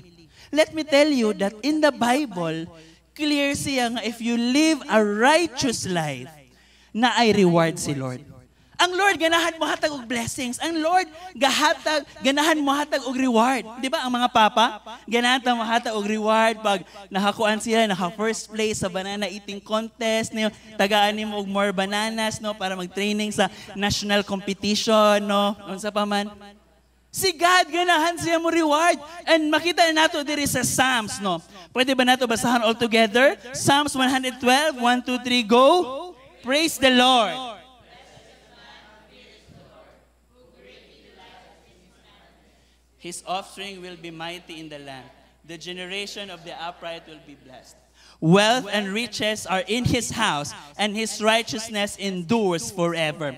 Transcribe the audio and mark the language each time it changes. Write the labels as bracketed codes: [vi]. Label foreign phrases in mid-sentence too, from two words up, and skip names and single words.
[en] Let me tell you that in the Bible, clear [ceb] siya nga [en] if you live a righteous life, [ceb] na ay reward si Lord. Ang Lord ganahan mo hatag og blessings. Ang Lord ganahan mo hatag og reward. Di ba ang mga papa, ganahan mo hatag og reward pag nakakuan sila, naka [en] first place [ceb] sa [en] banana eating contest, [ceb] no, tagaan nimo og [en] more bananas, [ceb] no, para mag-training sa national competition, no, unsa pa man. Si God ganahan siya mo reward. And makita na nato diri sa Psalms, no. Pwede ba nato basahan [en] all together? [ceb] Psalms 112, 1, 2, 3, go. [en] Praise the Lord. His offspring will be mighty in the land. The generation of the upright will be blessed. Wealth and riches are in his house, and his righteousness endures forever.